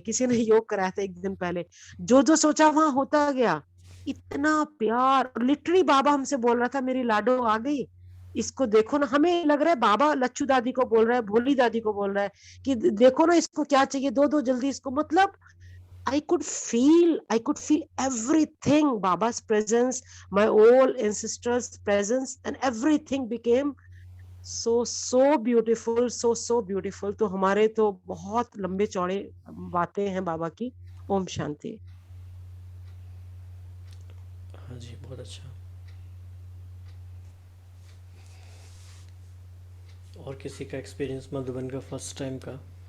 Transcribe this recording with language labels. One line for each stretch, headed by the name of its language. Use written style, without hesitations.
Hindi: किसी ने योग कराया था एक दिन पहले, जो जो सोचा वहां होता गया। इतना प्यार, लिटरली बाबा हमसे बोल रहा था मेरी लाडो आ गई, इसको देखो ना। हमें लग रहा है बाबा लच्छू दादी को बोल रहा है, भोली दादी को बोल रहा है कि देखो ना इसको क्या चाहिए, दो दो जल्दी इसको। मतलब
English: I could feel everything, Baba's presence, my old ancestors' presence, and everything became so beautiful, so beautiful.
Hindi: तो हमारे तो बहुत लंबे चौड़े बातें हैं बाबा की. ओम शांति. हाँ जी, बहुत अच्छा। और किसी का एक्सपीरियंस मधुबन का फर्स्ट टाइम का?